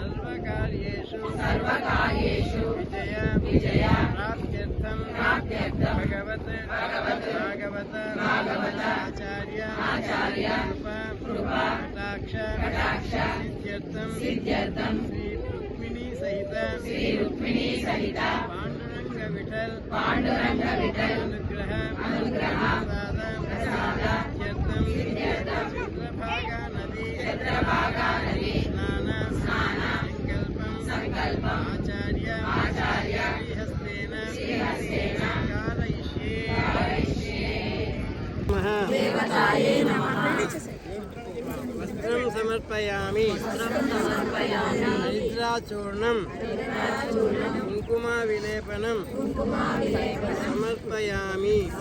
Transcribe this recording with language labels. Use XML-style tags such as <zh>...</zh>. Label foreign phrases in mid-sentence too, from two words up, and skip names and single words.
<sa>సర్వకార్యేషు విజయ ప్రాప్త్యర్థం భగవత్ భాగవత ఆచార్య కృపా కటాక్ష సిద్ధ్యర్థం శ్రీ రుక్మిణీ సహిత పాండురంగ విఠల్ అనుగ్రహ ప్రసాద సిద్ధ్యర్థం చంద్రభాగా నదీ స్నాన आचार्य श्रीहस्तेन कारयिष्ये वस्त्रं समर्पयामि हरिद्राचूर्णं कुङ्कुमाविलेपनं समर्पयामि।</sa>